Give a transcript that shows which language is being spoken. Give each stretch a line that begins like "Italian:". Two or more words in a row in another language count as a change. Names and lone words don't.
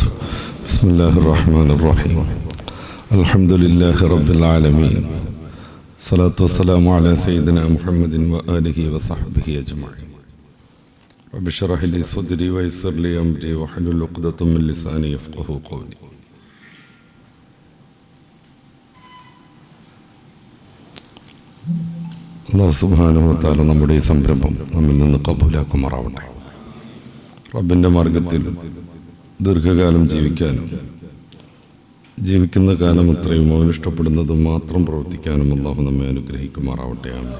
Arabic: بسم الله الرحمن الرحيم. الحمد لله رب العالمين. الصلاة والسلام على سيدنا محمد وآله وصحبه أجمعين. رب اشرح لي صدري ويسر لي أمري واحلل عقدة من لساني يفقهوا قولي.
Malayalam: അല്ലാഹു
Arabic: سبحانه وتعالى
Malayalam: നമ്മുടെ ഈ സംരംഭം നമ്മിൽ നിന്ന് കബൂലാക്കുമാറാവട്ടെ. റബ്ബിൻ്റെ മാർഗത്തിൽ ദീർഘകാലം ജീവിക്കാനും ജീവിക്കുന്ന കാലം അത്രയും അവൻ ഇഷ്ടപ്പെടുന്നത് മാത്രം പ്രവർത്തിക്കാനും അല്ലാഹു നമ്മെ അനുഗ്രഹിക്കുമാറാവട്ടെ.